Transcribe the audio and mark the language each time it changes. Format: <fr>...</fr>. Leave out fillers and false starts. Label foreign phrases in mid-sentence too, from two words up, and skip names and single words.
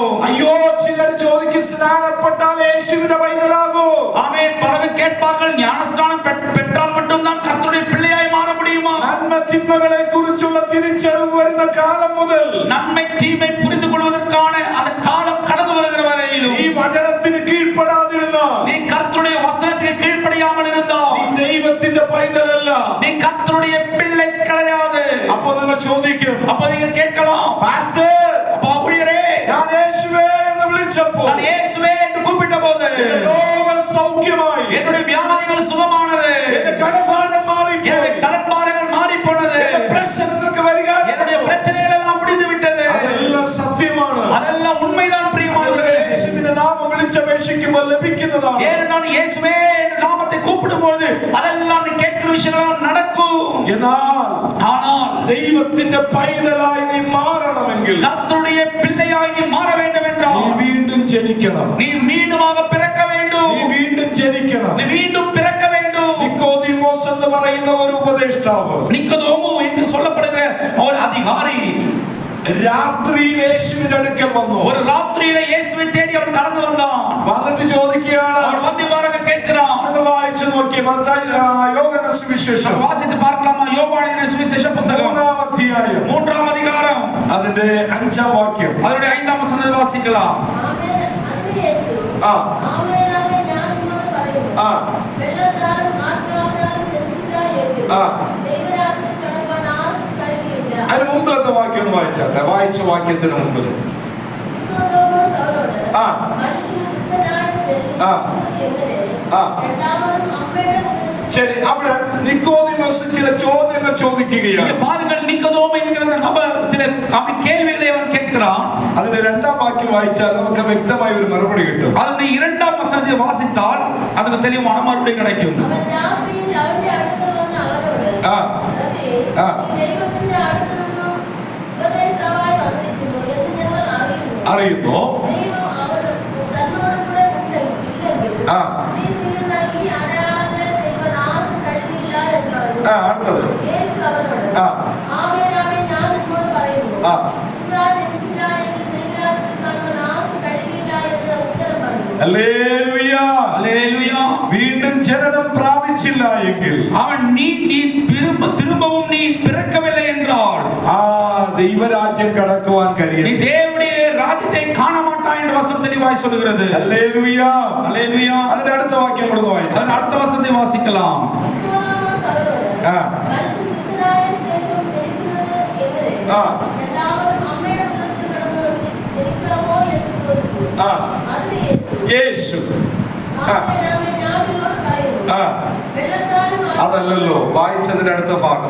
<ml>അയ്യോ, ചിലർ ചോദിക്കും, സ്നാനപ്പെട്ടാൽ യേശുവിന്റെ പൈതലാകൂ?</ml> <ta>ஆமென். பலரும் கேட்பார்கள், ஞானஸ்நானம் பெற்றால் மட்டும் தான் கர்த்தருடைய பிள்ளையாய் மாற முடியுமா?</ta> <ml>നന്മ തിന്മകളെ കുറിച്ചുള്ള തിരിച്ചറിവ് വരുന്ന കാലം മുതൽ</ml> <ta>நன்மை தீமை புரிந்து கொள்வதற்கான அந்த காலம் கடந்து வருகிற வரையிலும்</ta> <ml>ഈ വചനത്തിന് കീഴ്പ്പെടാതിരുന്നാൽ,</ml> <ta>நீ கர்த்தருடைய வசனத்துக்கு கீழ்ப்படியாமல் இருந்தால்</ta> <ml>നീ ദൈവത്തിന്റെ പൈതലല്ല.</ml> <ta>நீ கர்த்தருடைய பிள்ளை கிடையாது.</ta> <ml>അപ്പോൾ നിങ്ങൾ ചോദിക്കും,</ml> <ta>அப்ப நீங்க கேட்கலாம்,</ta> <ml>പാസ്റ്റർ,</ml> <ta>அப்பா ஊழியரே,</ta> <ml>ഞാൻ യേശുവേ എന്ന് വിളിച്ചപ്പോൾ</ml> <ta>நான் இயேசுவே என்று கூப்பிட்ட போது</ta> <ml>എന്റെ രോഗം സൗഖ്യമായി,</ml> <ta>என்னுடைய வியாதிகள் சுகமானது,</ta> <ml>എന്റെ കടഭാരം മാറി,</ml> <ta>என்னுடைய கடன்பாடுகள் மாறி போனது,</ta> <ml>എന്റെ പ്രശ്നങ്ങൾക്ക് പരിഹാരം,</ml> <ta>என்னுடைய பிரச்சனைகள் எல்லாம் முடிந்து விட்டது.</ta> <ml>അതെല്ലാം സത്യമാണ്.</ml> <ta>அதெல்லாம் உண்மைதான் பிரியமானவர்களே.</ta> <ml>യേശുവിന്റെ നാമം വിളിച്ചപേക്ഷിക്കുമ്പോൾ ലഭിക്കുന്നതാണ്.</ml> <ta>ஏனென்றால் இயேசுவே என்று நாமத்தை கூப்பிடும்போது அதெல்லாம் நீ கேட்கிற விஷயங்கள் நடக்கும். ஆனால்</ta> <ml>ദൈവത്തിന്റെ പൈതലായി നീ മാറണമെങ്കിൽ,</ml> <ta>கர்த்தருடைய பிள்ளையாய் நீ மாற வேண்டும்</ta> <ml>നീ</ml> <ta>என்றால்</ta> <ml>വീണ്ടും ജനിക്കണം.</ml> <ta>நீ மீண்டுமாக பிறக்க வேண்டும்.</ta> <ml>നീ വീണ്ടും ജനിക്കണം.</ml> <ta>நீ மீண்டும் பிறக்க வேண்டும்.</ta> <ml>നിക്കോദീമോസ് എന്ന് പറയുന്ന ഒരു ഉപദേഷ്ടാവ്,</ml> <ta>நிக்கோதேமு என்று சொல்லப்படுகிற ஒரு அதிகாரி</ta> <ml>രാത്രിയിൽ യേശുവിന്റെ അടുക്കൽ വന്നു.</ml> <ta>ஒரு ராத்திரியில இயேசுவை தேடி அவன் கடந்து வந்தான்.</ta> <ml>വന്നിട്ട് ചോദിക്കുകയാണ്,</ml> <ta>அவன் வந்து இவ்வாறாக கேட்கிறான்.</ta> <ml>നിങ്ങൾ വായിച്ചു നോക്കിയ യോഹന്നാൻ സുവിശേഷം</ml> <ta>வாசித்து பார்க்கலாமா? யோவானின் சுவிசேஷ புத்தகம்</ta> <ml>3-ാം അധ്യായം</ml> <ta>3ஆம் அதிகாரம்</ta> <ml>അതിന്റെ 5-ാം വാക്യം.</ml> <ta>அதனுடைய 5ஆம் வசனத்தை வாசிக்கலாம்.</ta> <ml>ആ ആ ആ അതിന് മുമ്പിലത്തെ വാക്യം ഒന്ന് വായിച്ചാട്ടെ. വായിച്ച വാക്യത്തിന് മുമ്പിൽ ആ ആ ആ ശരി. അവിടെ നിക്കോദീമോസ് ചില ചോദ്യങ്ങൾ ചോദിക്കുകയാണ്.</ml> <ta>பாருங்கள், நிக்கோதேமு என்கிற நபர் சில கேள்விகளை அவன் கேட்கிறான்.</ta> <ml>അതിന്റെ 2-ാം വാക്യം വായിച്ചാൽ നമുക്ക് വ്യക്തമായ ഒരു മറുപടി കിട്ടും.</ml> <ta>அதனுடைய 2ஆம் வசனத்தை வாசித்தால் அதுக்கு தெளிவான மறுபடி கிடைக்கும்.</ta> <ml>ആ ആ അറിയുന്നു. ആ അടുത്തത് ആ ആ ഹല്ലേലൂയ, ഹല്ലേലൂയ. വീണ്ടും ജനനം പ്രാപിച്ച പ്രാപിച്ചില്ല എങ്കിൽ അവൻ നീ</ml> <ta>திரும்பவும் நீ பிறக்கவில்லை என்றால்</ta> <ml>ആ ദൈവരാജ്യം കടക്കുവാൻ</ml> <ta>நீ</ta> <ml>കഴിയും.</ml> <ta>தேவனுடைய ராஜ்யத்தை காண மாட்டாய் என்று வசனம் தெளிவாய் சொல்கிறது.</ta> <ml>ഹല്ലേലൂയ.</ml> <ta>ஹல்லேலூயா.</ta> <ml>അതിന്റെ അടുത്ത വാക്യം കൂടെ വായിച്ചു.</ml> <ta>அதன் அடுத்த வசனத்தை வாசிக்கலாம்.</ta> <ml>ആ ആ ആ യേശു ആ അതല്ലല്ലോ വായിച്ചതിന്റെ അടുത്ത ഭാഗം.</ml>